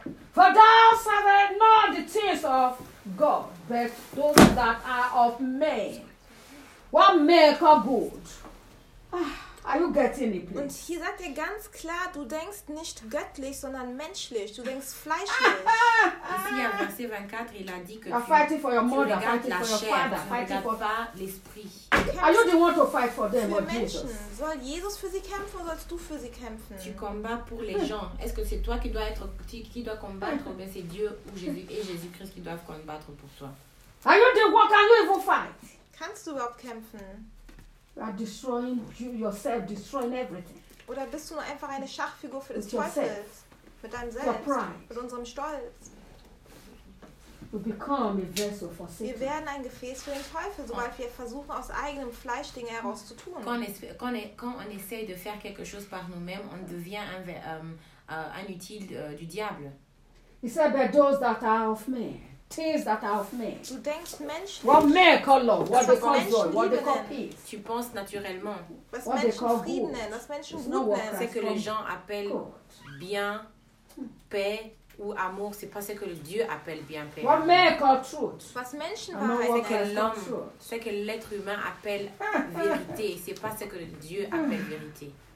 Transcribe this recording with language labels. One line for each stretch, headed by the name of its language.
English: For thou servest not the things of God, but those that are of men. What make a good? Are you getting it, please?
German: Und hier sagt er ganz klar, du denkst nicht göttlich, sondern menschlich. Du denkst fleischlich.
French: Ici, en verset 24, il a dit que
English: you're fighting for your mother, fighting for your father, fighting for
French: pas l'esprit.
English: Are you the one to fight for them or
German: Menschen?
English: Jesus?
German: Soll Jesus für sie kämpfen, sollst du für sie kämpfen?
French: Tu combats pour les gens. Est-ce que c'est toi qui dois être qui doit combattre ou bien c'est Dieu ou Jésus et Jésus-Christ qui doivent combattre pour toi?
English: Are you the one? Can you even fight?
German: Kannst du überhaupt kämpfen?
English: You are destroying you yourself, destroying everything.
German: Oder bist du nur einfach eine Schachfigur für den Teufel? Mit deinem Selbst, mit unserem Stolz.
English: We become a vessel for Satan.
German: Wir werden ein Gefäß für den Teufel, sobald wir versuchen, aus eigenem Fleisch Dinge herauszutun.
French: Quand on essaye de faire quelque chose par nous-mêmes, on devient un utile du diable.
English: He said, but those that are of men, things that are of men.
German: Du denkst Menschen.
English: What men call love, what they call joy, what they call peace.
French: Tu penses naturellement.
German: Was Menschen Frieden nennen, was Menschen Gut nennen.
French: C'est que les gens appellent bien, paix, ou amour, c'est pas ce que Dieu appelle bien paix.
English: What men call truth.
German: Was Menschen
French: wahrheit, c'est que l'être humain appelle vérité, c'est pas ce que Dieu appelle vérité.